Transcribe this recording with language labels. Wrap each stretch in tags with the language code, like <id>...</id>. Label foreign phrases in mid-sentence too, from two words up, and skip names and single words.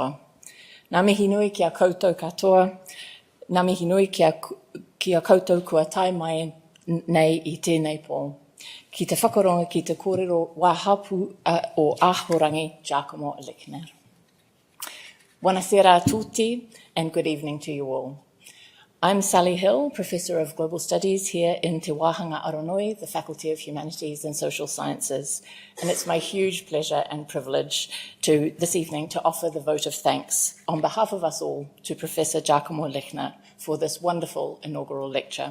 <mi>Ngā mihi nui kia koutou katoa, ngā mihi nui kia koutou kua tai mai nei I tēnei pō. Ki te whakaronga ki te kōrero wāhapu o āhorangi Giacomo Lichtner.</mi> <it>Buonasera a tutti</it> <en>and good evening to you all. I'm Sally Hill, Professor of Global Studies here in Te Wāhanga Aronoi, the Faculty of Humanities and Social Sciences, and it's my huge pleasure and privilege this evening to offer the vote of thanks on behalf of us all to Professor Giacomo Lichtner for this wonderful inaugural lecture.</en>